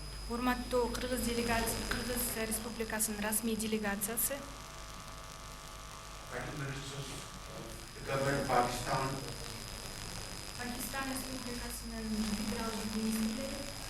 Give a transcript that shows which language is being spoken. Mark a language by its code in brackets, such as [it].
[ky] Урматтуу Кыргыз Республикасынын расмий делегациясы, [en] Prime Ministers of the government of Pakistan, [ky] Пакистан Республикасынын федералдык министрлери,